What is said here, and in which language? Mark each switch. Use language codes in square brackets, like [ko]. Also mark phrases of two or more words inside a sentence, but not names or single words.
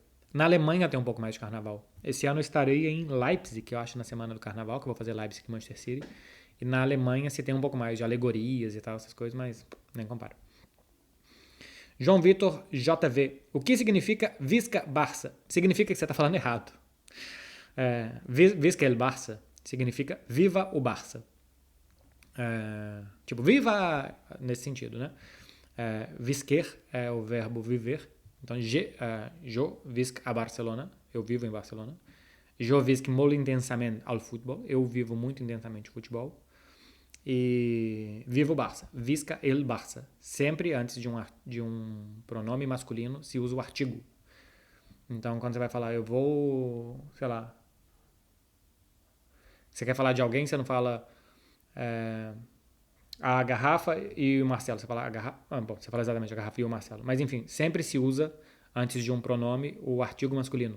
[pt] Na Alemanha tem um pouco mais de carnaval. Esse ano eu estarei em Leipzig, que eu acho na semana do carnaval, que eu vou fazer Leipzig e Manchester City. E na Alemanha se tem um pouco mais de alegorias e tal, essas coisas, mas nem comparo. João Vitor JV. O que significa [ca] Visca Barça? [pt] Significa que você está falando errado. [ca] Visca el Barça [pt] significa viva o Barça. Tipo, viva nesse sentido, né? Visquer é o verbo viver. Então, [ca] jo visc a Barcelona. [pt] Eu vivo em Barcelona. [ca] Jo visc molt intensament al futebol. [pt] Eu vivo muito intensamente o futebol. E viva o Barça. [ca] Visca el Barça. [pt] Sempre antes de um pronome masculino se usa o artigo. Então, quando você vai falar, eu vou, sei lá. Você quer falar de alguém, você não fala a garrafa e o Marcelo. Você fala a garrafa. Bom, você fala exatamente a garrafa e o Marcelo. Mas enfim, sempre se usa, antes de um pronome, o artigo masculino.